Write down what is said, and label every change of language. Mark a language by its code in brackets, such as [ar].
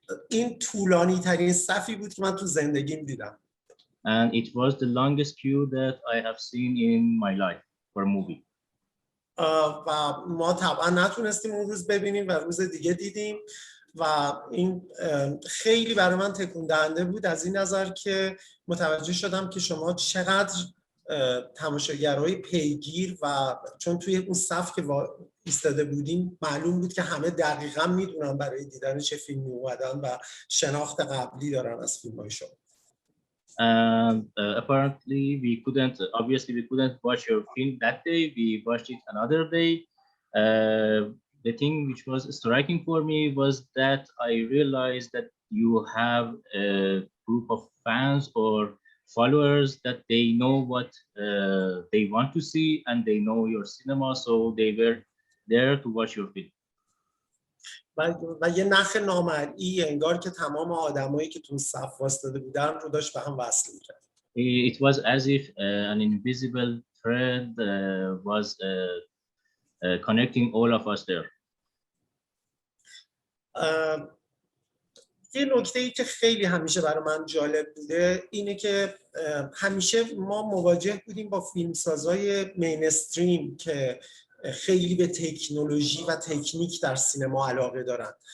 [fa] این طولانی ترین صفی بود که من تو زندگیم دیدم. [en] And it was the longest queue that I have seen in my life for a movie. [fa] و ما طبعا نتونستیم اون روز ببینیم و روز دیگه دیدیم و این خیلی برای من تکون دهنده بود از این نظر که متوجه شدم که شما چقدر تماشاگرای پیگیر و چون توی اون صف که ایستاده بودیم معلوم بود که همه دقیقاً میدونن برای دیدن چه فیلمی اومدن و شناخت قبلی دارن از فیلم‌های شما. [en] And apparently we couldn't watch your film that day. We watched it another day. The thing which was striking for me was that I realized that you have a group of fans or followers that they know what they want to see and they know your cinema, so they were there to watch your film. [fa] و یه نخ نامرئی انگار که تمام آدمایی که تو صف وایساده بودن رو داشت به هم وصل می‌کرد. [en] It was as if an invisible thread was connecting all of us there. [fa] یه نکته‌ای که خیلی همیشه برای من جالب بوده اینه که همیشه ما مواجه بودیم با فیلمسازای مینستریم که خیلی به تکنولوژی و تکنیک در سینما علاقه دارن.